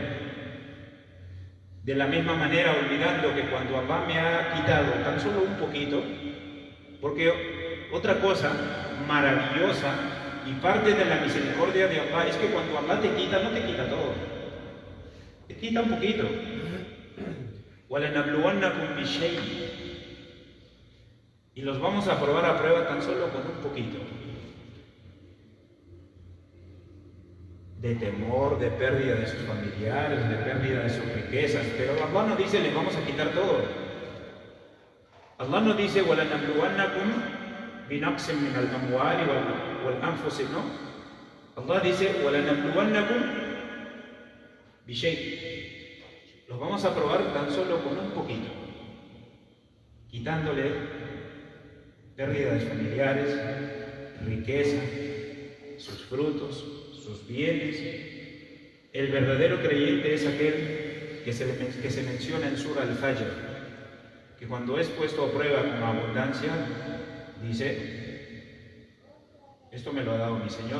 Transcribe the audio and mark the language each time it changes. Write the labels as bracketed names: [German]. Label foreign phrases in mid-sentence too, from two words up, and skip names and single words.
[Spanish] De la misma manera, olvidando que cuando Allah me ha quitado tan solo un poquito, porque otra cosa maravillosa y parte de la misericordia de Allah es que cuando Allah te quita, no te quita todo, te quita un poquito. [Arabic] وَلَنَبْلُوَنَّكُمْ بِشَيْءٍ, [Spanish] y los vamos a probar a prueba tan solo con un poquito de temor, de pérdida de sus familiares, de pérdida de sus riquezas. Pero Allah no dice les vamos a quitar todo. Allah no dice [Arabic] وَلَنَبْلُوَنَّكُمْ بِنَقْصٍ مِنَ الْأَمْوَالِ وَالْأَنْفُسِ, [Spanish] no. Allah dice [Arabic] وَلَنَبْلُوَنَّكُمْ بِشَيْءٍ, [Spanish] los vamos a probar tan solo con un poquito, quitándole pérdida de sus familiares, riqueza, sus frutos, sus bienes. El verdadero creyente es aquel que se menciona en Sura Al-Fajr, que cuando es puesto a prueba con abundancia, dice: esto me lo ha dado mi Señor.